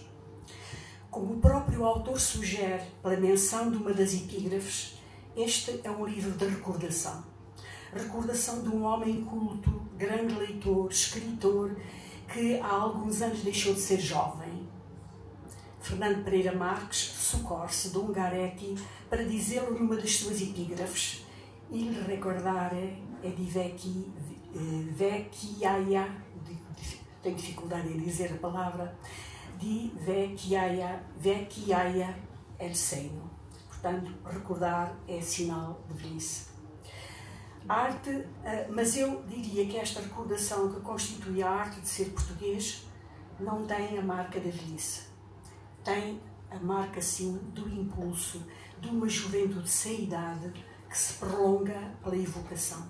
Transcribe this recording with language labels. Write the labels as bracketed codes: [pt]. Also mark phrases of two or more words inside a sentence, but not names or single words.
[pt] Como o próprio autor sugere pela menção de uma das epígrafes, este é um livro de recordação. Recordação de um homem culto, grande leitor, escritor, que há alguns anos deixou de ser jovem. Fernando Pereira Marques socorre-se de Ungaretti para dizê-lo numa das suas epígrafes: [it] Il ricordare è di vecchiaia, [pt] tenho dificuldade em dizer a palavra, [it] di vecchiaia è il segno. [pt] Portanto, recordar é sinal de velhice. Arte, mas eu diria que esta recordação que constitui a arte de ser português não tem a marca da velhice. Tem a marca, sim, do impulso, de uma juventude sem idade que se prolonga pela evocação.